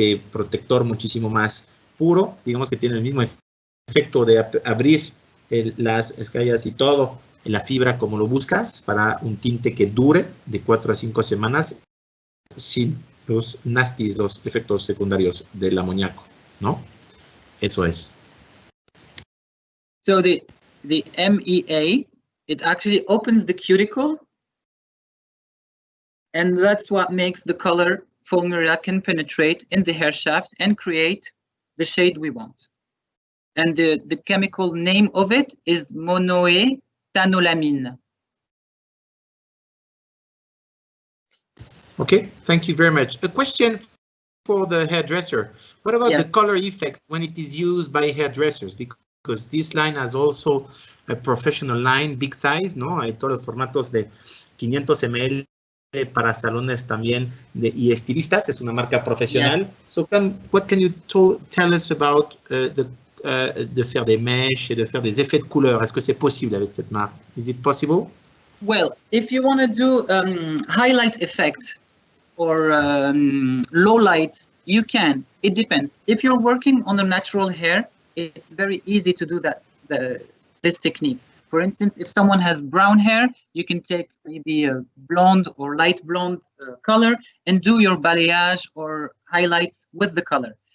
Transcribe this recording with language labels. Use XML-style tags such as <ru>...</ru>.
<es>protector, muchísimo más puro, digamos que tiene el mismo efecto de abrir las escalas y todo, la fibra como lo buscas, para un tinte que dure de 4 a 5 semanas sin los nasties, los efectos secundarios del amoníaco, ¿no? Eso es.</es> <en>So the MEA, it actually opens the cuticle, and that's what makes the color formula can penetrate in the hair shaft and create the shade we want. And the chemical name of it is monoethanolamine. Okay, thank you very much. A question for the hairdresser. What about the color effects when it is used by hairdressers? Because this line has also a professional line, big size,</en> <es>¿no? Hay todos los formatos de 500 ml, para salones también y estilistas, es una marca profesional.</es> <en>Yes. So what can you tell us about</en> <fr>de faire des mèches et de faire des effets de couleur? Est-ce que c'est possible avec cette marque?</fr> <en>Is it possible? Well, if you want to do highlight effect or low light, you can. It depends. If you're working on the natural hair, it's very easy to do that. This technique. For instance, if someone has brown hair, you can take maybe a blonde or light blonde color and do your balayage or highlights with the color.</en>